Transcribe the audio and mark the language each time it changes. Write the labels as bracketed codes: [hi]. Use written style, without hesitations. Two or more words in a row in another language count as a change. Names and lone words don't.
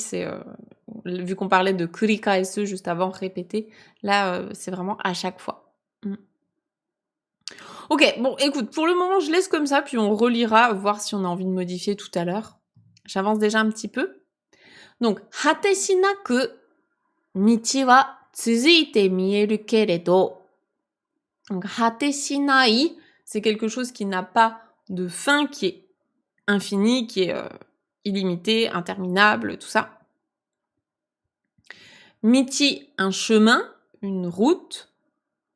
[fr] C'est, vu qu'on parlait de kurikaesu juste avant, répéter, là, c'est vraiment à chaque fois. Ok, bon, écoute, pour le moment, je laisse comme ça, puis on relira, voir si on a envie de modifier tout à l'heure. J'avance déjà un petit peu. Donc, [ja] 果てしなく道は続いて見えるけれど. [fr] Donc, [ja] 果てしない, [fr] c'est quelque chose qui n'a pas de fin, qui est infini, qui est illimité, interminable, tout ça. Michi, un chemin, une route.